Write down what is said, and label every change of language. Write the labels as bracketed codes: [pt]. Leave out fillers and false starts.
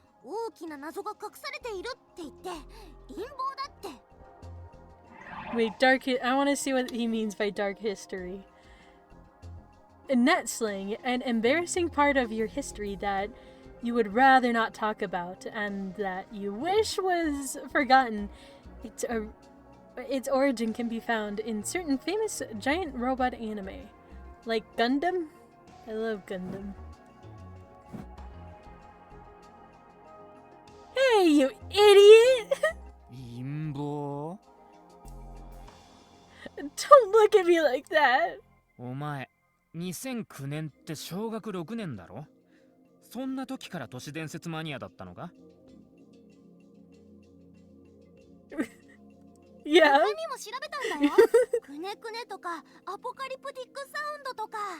[ja] 大きな謎が隠されているって言って陰謀だって。 [en] Wait, I want to see what he means by dark history. In net slang, an embarrassing part of your history that you would rather not talk about and that you wish was forgotten. Its origin can be found in certain famous giant robot anime, like Gundam. I love Gundam. Hey, you idiot! [ja] 陰謀？ [en] Don't look at me like that. [ja] お前、2009年って小学6年だろ？そんな時から都市伝説マニアだったのか？ [en] Yeah. [ja] 他にも調べたんだよ。くねくねとかアポカリプティックサウンドとか。